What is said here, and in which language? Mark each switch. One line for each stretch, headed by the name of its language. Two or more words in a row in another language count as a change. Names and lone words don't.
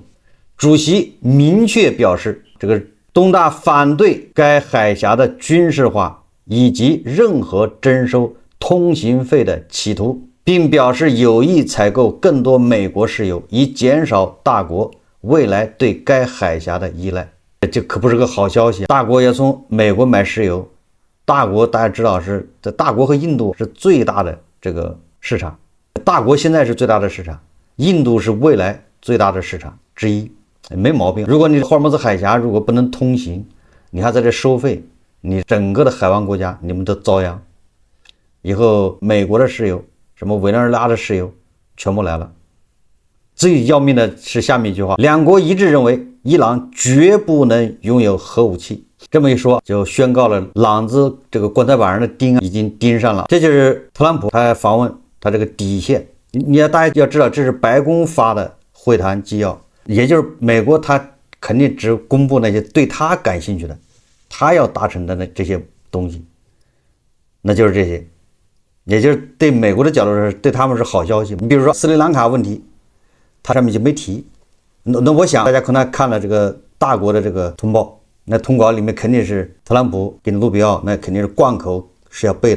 Chinese: 主席明確表示，這個東大反對該海峽的軍事化以及任何徵收通行費的企圖，並表示有意採購更多美國石油，以減少大國未來對該海峽的依賴。這可不是個好消息，大國也從美國買石油。大國大家知道是，這大國和印度是最大的這個市場，大國現在是最大的市场，印度是未来最大的市场之一，沒毛病。如果你霍爾木茲海峽如果不能通行，你還在這收費，你整個的海灣國家你們都遭殃。以後美國的石油，什麼委內瑞拉的石油全部來了。最要命的是下面一句話，兩國一致認為伊朗絕不能擁有核武器。這麼一說，就宣告了朗子這個棺材板上的釘已經釘上了。這就是特朗普他訪問他這個底線。大家要知道，這是白宮發的會談紀要，也就是美國他肯定只公布那些對他感興趣的，他要達成的那这些東西，那就是這些，也就是對美國的角度是對他們是好消息。你比如說斯里蘭卡問題，他上面就沒提。那我想大家可能看了這個大國的這個通報，那通稿裡面肯定是特朗普跟盧比奧，那肯定是貫口是要背的。